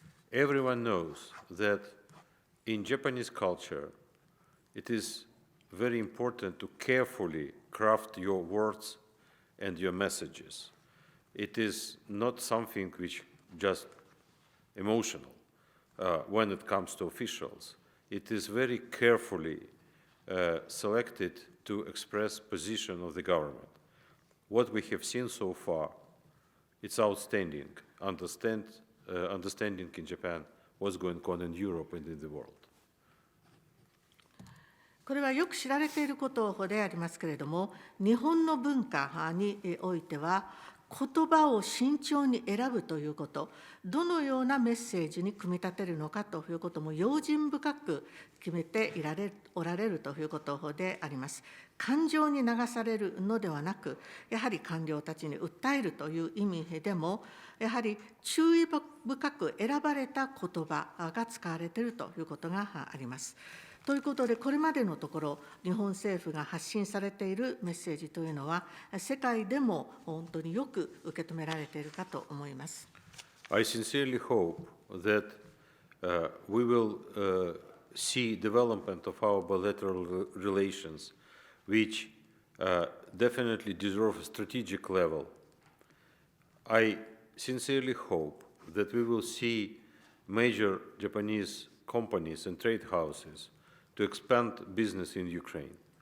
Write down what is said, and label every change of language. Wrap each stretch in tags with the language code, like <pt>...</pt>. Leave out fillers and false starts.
<en>Everyone knows that in Japanese culture, it is very important to carefully craft your words and your messages. It is not something which just emotional when it comes to officials. It is very carefully selected to express position of the government. What we have seen so far, it's outstanding. Understanding in Japan what's going on in Europe and in the world.</en> <ja>これはよく知られていることでありますけれども、日本の文化においては、言葉を慎重に選ぶということ、どのようなメッセージに組み立てるのかということも用心深く決めておられるということであります。感情に流されるのではなく、やはり官僚たちに訴えるという意味でも、やはり注意深く選ばれた言葉が使われているということがあります。ということで、これまでのところ、日本政府が発信されているメッセージというのは、世界でも本当によく受け止められているかと思います。</ja> <en>I sincerely hope that we will see development of our bilateral relations, which definitely deserve a strategic level. I sincerely hope that we will see major Japanese companies and trade houses to expand business in Ukraine.</en>